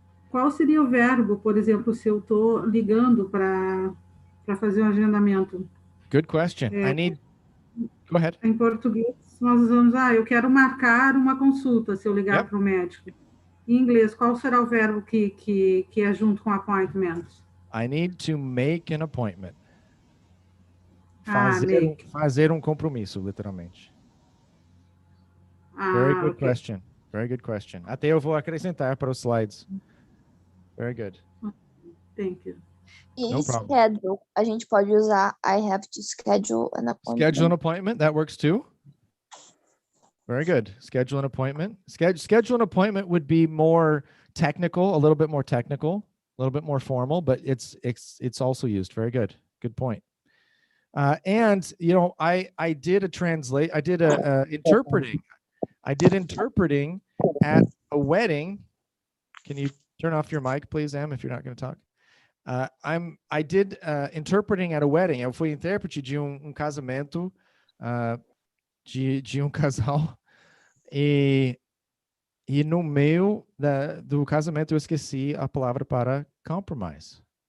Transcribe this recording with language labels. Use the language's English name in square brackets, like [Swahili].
[Portuguese] Qual seria o verbo, por exemplo, se eu estou ligando para fazer um agendamento? [English] Good question. Go ahead. [Portuguese] Em português, nós usamos, eu quero marcar uma consulta, se eu ligar para o médico. Em inglês, qual será o verbo que é junto com appointment? [English] I need to make an appointment. Make. [Portuguese] Fazer um compromisso, literalmente. [English] Very good question. Very good question. [Portuguese] Até eu vou acrescentar para os slides. [English] Very good. Thank you. [Portuguese] E [English] No problem. schedule, [Portuguese] a gente pode usar [English] I have to schedule an appointment. Schedule an appointment, that works too. Very good. Schedule an appointment. Schedule an appointment would be more technical, a little bit more technical, a little bit more formal, but it's also used. Very good. Good point. And you know, I did interpreting. I did interpreting at a wedding. Can you turn off your mic, please, Em, if you're not going to talk? I did interpreting at a wedding. [Portuguese] Eu fui intérprete de casamento de casal e no meio do casamento eu esqueci a palavra para compromise.